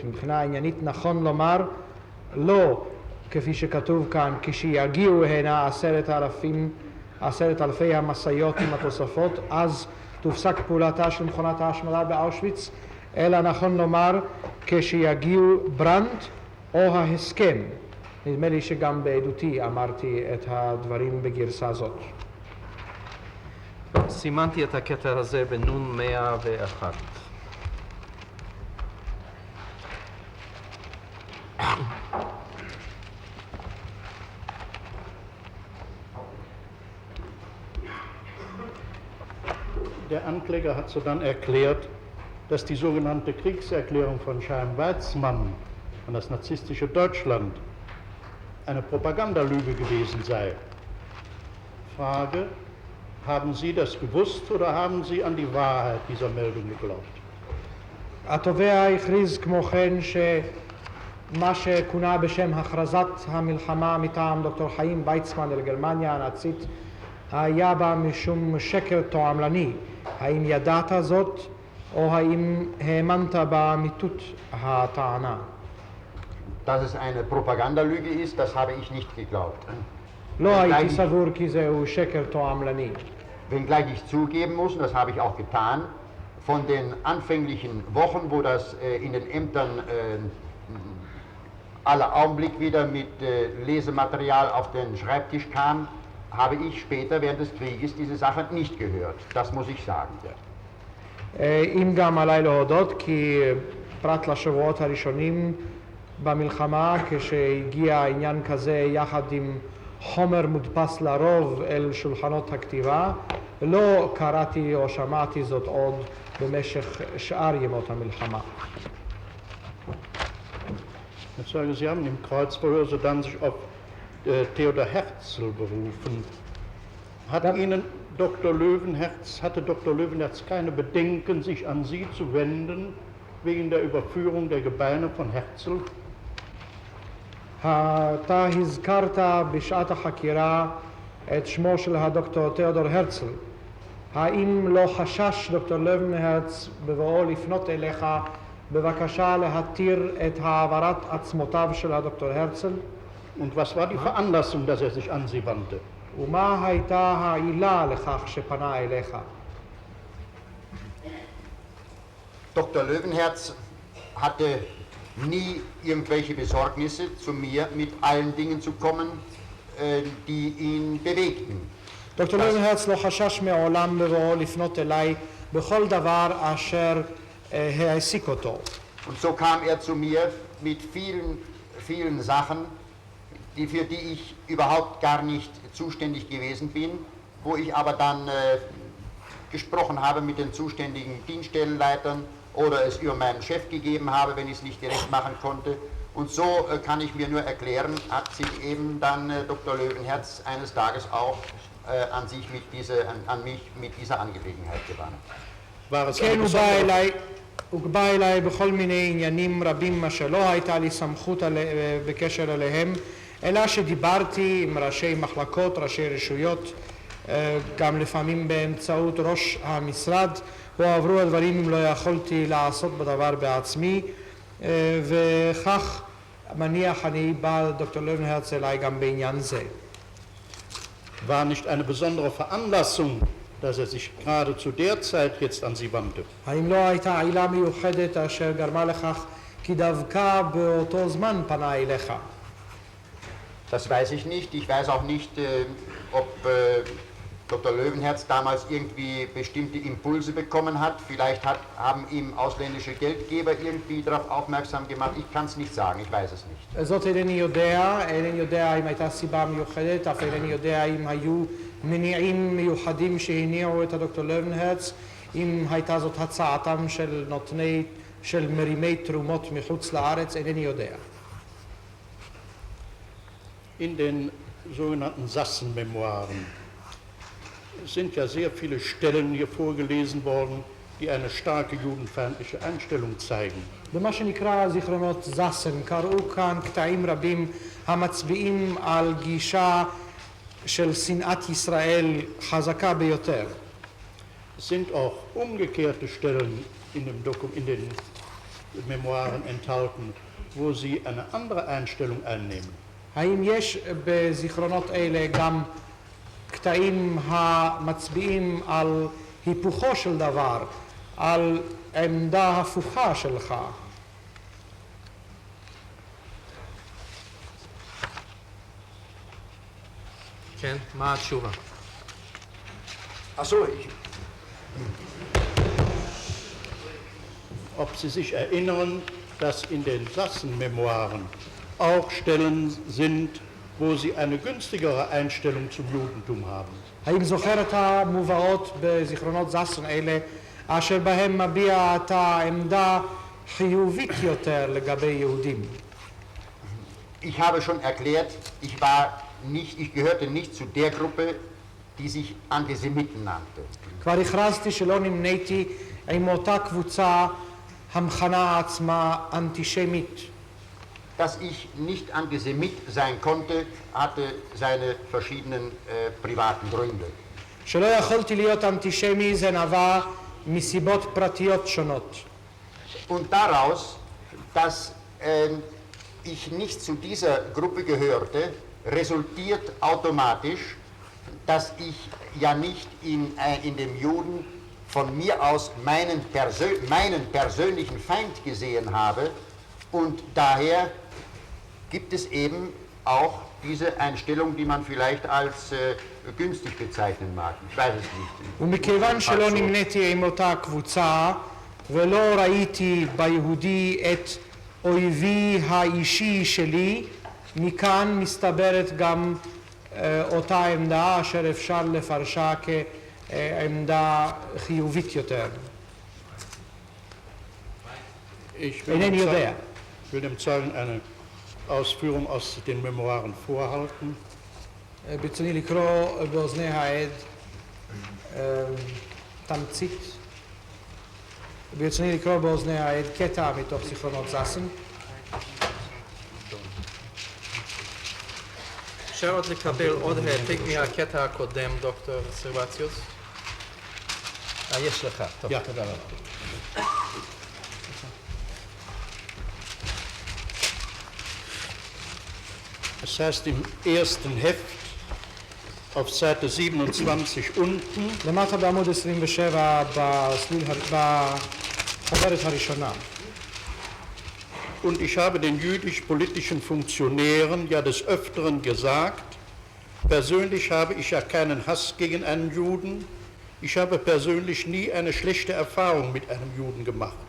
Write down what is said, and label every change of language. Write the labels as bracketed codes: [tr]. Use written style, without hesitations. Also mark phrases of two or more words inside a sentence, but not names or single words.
[he] מבחינה עניינית נכון לומר לא כפי שכתוב כאן, כשיגיעו הנה 10,000 המשאיות עם התוספות, אז תופסק פעולתה של מכונת ההשמדה באושוויץ, אלא נכון לומר כשיגיעו ברנט או ההסכם. נדמה לי שגם בעדותי אמרתי את הדברים בגרסה זאת. סימנתי את הקטע הזה בנון 101. [de] Der Ankläger hat sodann erklärt, dass die sogenannte Kriegserklärung von Chaim-Weizmann an das narzisstische Deutschland eine Propagandalüge gewesen sei. Frage: Haben Sie das gewusst oder haben Sie an die Wahrheit dieser Meldung geglaubt? [he] התובע הכריז כמו כן שמה שכונה בשם הכרזת המלחמה מטעם דוקטור חיים ויצמן אל גרמניה הנאצית היה בה משום שקר תועמלני. האם ידעת זאת או האם האמנת באמיתות הטענה? [de] Dass es eine Propagandalüge ist, das habe ich nicht geglaubt. [he] לא הייתי סבור כי זהו שקר תועמלני. [de] Wenngleich ich zugeben muss, und das habe ich auch getan, von den anfänglichen Wochen, wo das in den Ämtern aller Augenblick wieder mit Lesematerial auf den Schreibtisch kam, habe ich später während des Krieges diese Sache nicht gehört. Das muss ich sagen. [he] אם גם עליי להודות כי פרט לשבועות הראשונים במלחמה, כשהגיע עניין כזה יחד עם חומר מודפס לרוב אל שולחנות הכתיבה, לא קראתי או שמעתי זאת עוד במשך שאר ימות המלחמה. [de] Herr Zeuge, Sie haben im Kreuzverhör sodann sich auf Theodor Herzl berufen. Hatte Dr. Löwenherz keine Bedenken, sich an Sie zu wenden, wegen der Überführung der Gebeine von Herzl? [he] אתה הזכרת בשעת החקירה את שמו של הדוקטור תיאודור הרצל. האם לא חשש דוקטור לוינהרץ בבואו לפנות אליך בבקשה להתיר את העברת עצמותיו של הדוקטור הרצל? [de] Und was war die Veranlassung, dass sich an Sie wandte? [he] ומה הייתה העילה לכך שפנה אליך? [de] Dr. Löwenherz hatte nie irgendwelche Besorgnisse, zu mir mit allen Dingen zu kommen, die ihn bewegten. [he] דוקטור לוינהרץ לא חשש מעולם בבואו לפנות אליי בכל דבר אשר העסיק אותו. [de] Und so kam er zu mir mit vielen Sachen, für die ich überhaupt gar nicht zuständig gewesen bin, wo ich aber dann gesprochen habe mit den zuständigen Dienststellenleitern oder es über meinen Chef gegeben habe, wenn ich es nicht direkt machen konnte. Und so kann ich mir nur erklären, hat sich eben dann Dr. Löwenherz eines Tages auch an mich mit dieser Angelegenheit gewandt. [he] כן, הוא בא אליי בכל מיני עניינים רבים מה שלא הייתה לי סמכות בקשר אליהם, אלא שדיברתי עם ראשי מחלקות, ראשי רשויות, גם לפעמים באמצעות ראש המשרד, הועברו הדברים אם לא יכולתי לעשות בדבר בעצמי, וכך מניח אני בא דוקטור לוינהרץ אליי גם בעניין זה. [de] War nicht eine besondere Veranlassung dass er sich gerade zu der Zeit jetzt an sie wandte. [he] האם לא הייתה עילה מיוחדת אשר גרמה לכך כי דווקא באותו זמן פנה אליך? [de] Das weiß ich nicht. Ich weiß auch nicht, ob Dr. Löwenherz damals irgendwie bestimmte Impulse bekommen hat. Vielleicht haben ihm ausländische Geldgeber irgendwie darauf aufmerksam gemacht. Ich kann es nicht sagen, ich weiß es nicht. [he] זאת אינני יודע אם הייתה סיבה מיוחדת, אף אינני יודע אם היו מניעים מיוחדים שהניעו את הדוקטור לוינהרץ, אם הייתה זאת הצעתם של מרימי תרומות מחוץ לארץ, אינני יודע. [de] In den sogenannten Sassen-Memoiren sind ja sehr viele Stellen hier vorgelesen worden, die eine starke judenfeindliche Einstellung zeigen. [he] במה שנקרא זיכרונות זסן, קראו כאן קטעים רבים המצביעים על גישה של שנאת ישראל חזקה ביותר. [de] Es sind auch umgekehrte Stellen in den Memoiren enthalten, wo sie eine andere Einstellung einnehmen. [he] האם יש בזיכרונות אלה גם קטעים המצביעים על היפוכו של דבר, על עמדה הפוכה שלך? כן, מה התשובה? [de] Achso, Ob Sie sich erinnern, dass in den Sassen-Memoiren auch Stellen sind, wo sie eine günstigere Einstellung zum Judentum haben. [he] האם זוכר את המובאות בזיכרונות זסן אלה, אשר בהם מביע את העמדה חיובית יותר לגבי יהודים? [de] ich habe schon erklärt, ich gehörte nicht zu der Gruppe, die sich Antisemiten nannte. [he] כבר הכרזתי שלא נמניתי עם אותה קבוצה המכנה עצמה אנטישמית. [de] Dass ich nicht Antisemit sein konnte, hatte seine verschiedenen privaten Gründe. [he] שלא יכולתי להיות אנטישמי זה נבע מסיבות פרטיות שונות. [de] Und daraus, dass ich nicht zu dieser Gruppe gehörte, resultiert automatisch, dass ich ja nicht in dem Juden von mir aus meinen persönlichen Feind gesehen habe, und daher gibt es eben auch diese Einstellung, die man vielleicht als günstig bezeichnen mag. Ich weiß es nicht. [he] ומכיוון שלא נמניתי עם אותה קבוצה ולא ראיתי ביהודי את אויבי האישי שלי, מכאן מסתברת גם אותה עמדה אשר אפשר לפרשה כעמדה חיובית יותר. אינני יודע. [de] Ich will dem Zeugen eine Ausführung aus den Memoiren vorhalten. [he] ברצוני לקרוא באוזני העד תמצית. ברצוני לקרוא באוזני העד קטע מתוך זיכרונות זסן. אפשר עוד לקבל עוד העתק מהקטע הקודם, דוקטור סרבציוס? יש לך. טוב, תודה רבה. [de] Das heißt im ersten Heft auf Seite 27 unten, [he] למטה בעמוד 27 בחוברת הראשונה. [de] und ich habe den jüdisch-politischen Funktionären ja des Öfteren gesagt, persönlich habe ich ja keinen Hass gegen einen Juden, ich habe persönlich nie eine schlechte Erfahrung mit einem Juden gemacht.